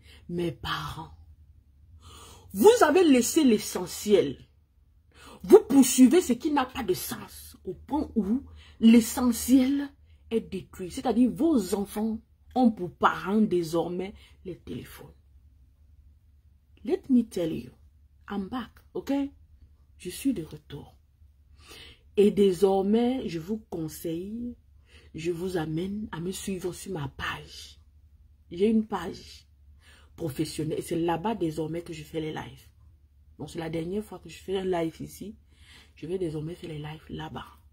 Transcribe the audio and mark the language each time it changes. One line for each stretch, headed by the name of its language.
French: Mes parents, vous avez laissé l'essentiel. Vous poursuivez ce qui n'a pas de sens au point où l'essentiel est détruit. C'est-à-dire vos enfants ont pour parents désormais les téléphones.
English: Let me tell you, I'm back, ok?
French: Je suis de retour. Et désormais, je vous conseille, je vous amène à me suivre sur ma page. J'ai une page professionnelle et c'est là-bas désormais que je fais les lives. Donc c'est la dernière fois que je fais un live ici. Je vais désormais faire les lives là-bas.